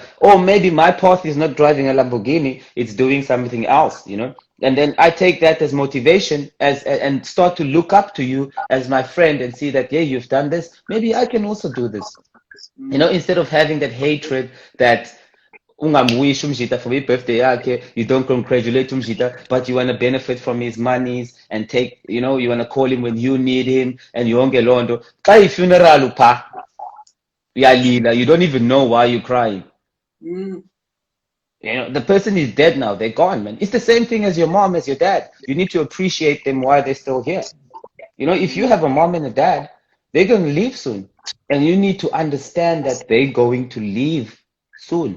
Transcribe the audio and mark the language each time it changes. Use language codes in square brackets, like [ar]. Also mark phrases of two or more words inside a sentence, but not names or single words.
[en] Or maybe my path is not driving a Lamborghini; it's doing something else, you know. And then I take that as motivation, and start to look up to you as my friend and see that, yeah, you've done this. Maybe I can also do this, you know. Instead of having that hatred that. [xh] Ungamwish umjita [en] for his birthday yakhe, you don't congratulate umjita, but you want to benefit from his monies and take, you know, you want to call him when you need him and [xh] yonke lonto. Xa funeral upha uyalila, [en] you don't even know why you're crying. You know, the person is dead now, they're gone, man. It's the same thing as your mom, as your dad. You need to appreciate them while they're still here. You know, if you have a mom and a dad, they're going to leave soon. And you need to understand that they're going to leave soon.